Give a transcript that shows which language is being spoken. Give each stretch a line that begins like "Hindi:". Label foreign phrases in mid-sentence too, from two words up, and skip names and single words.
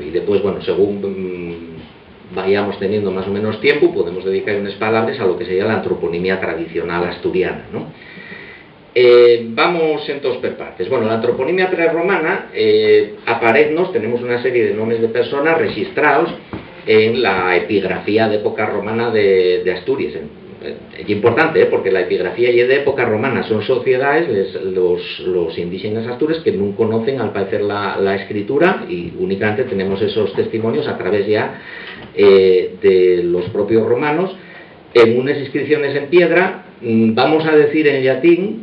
Spanish: Y después, bueno, según vayamos teniendo más o menos tiempo, podemos dedicar unas palabras a lo que sería la antroponimia tradicional asturiana, ¿no? Vamos entonces por partes. Bueno, la antroponimia prerromana, apareznos, tenemos una serie de nombres de personas registrados en la epigrafía de época romana de Asturias, es importante, porque la epigrafía y de época romana son sociedades, los indígenas astures que no conocen al parecer la escritura, y únicamente tenemos esos testimonios a través ya de los propios romanos, en unas inscripciones en piedra, vamos a decir en latín.